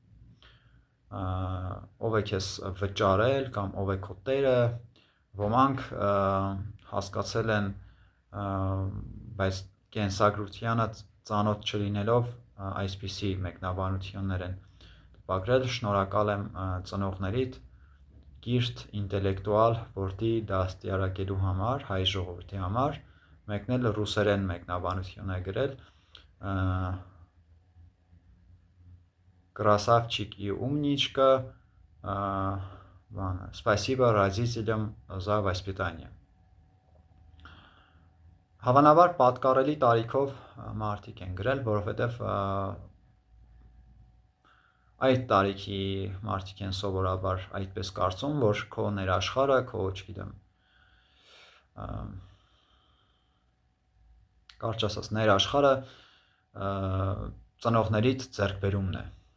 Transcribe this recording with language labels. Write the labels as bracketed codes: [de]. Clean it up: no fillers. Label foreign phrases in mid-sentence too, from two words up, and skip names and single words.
[hy] ով է քեզ վճարել կամ ով է քո տերը, ոմանք հասկացել են, բայց կենսագրությանը ծանոթ չլինելով այսպիսի մեկնաբանություններ են տպագրել, շնորհակալ եմ ծնողներիդ կիրթ ինտելեկտուալ որդի դաստիարակելու համար, հայ ժողովրդի համար, մեկն էլ ռուսերեն մեկնաբանություն է գրել, [ru] Красавчик и умничка, спасибо родителям за воспитание։ [hy] Հավանաբար պատկառելի տարիքով մարդիկ են գրել, որովհետև այդ տարիքի մարդիկ են սովորաբար այդպես կարծում, որ քո ներաշխարհը, քո, չգիտեմ, կարճ ասած, ներաշխարհը ծնողներիդ ձեռքբերումն է։